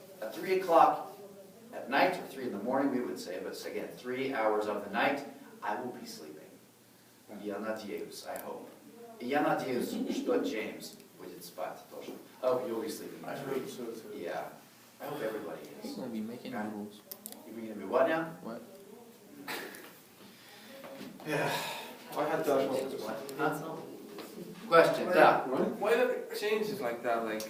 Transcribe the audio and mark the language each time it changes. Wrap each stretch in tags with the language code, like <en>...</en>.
<en>At 3 o'clock at night, or 3 in the morning we would say, but again, 3 hours of the night, I will be sleeping.</en> <ru>Я надеюсь,</ru> <en>I hope.</en> <ru>Я надеюсь, что Джеймс будет спать тоже.</ru> <en>I hope you'll be sleeping. I hope so too. Yeah. I hope everybody He's is. gonna be making Okay. noodles. You're gonna be what now? What? Yeah. I had that one. That's all. Question, да. Why do it changes like that? Like,</en>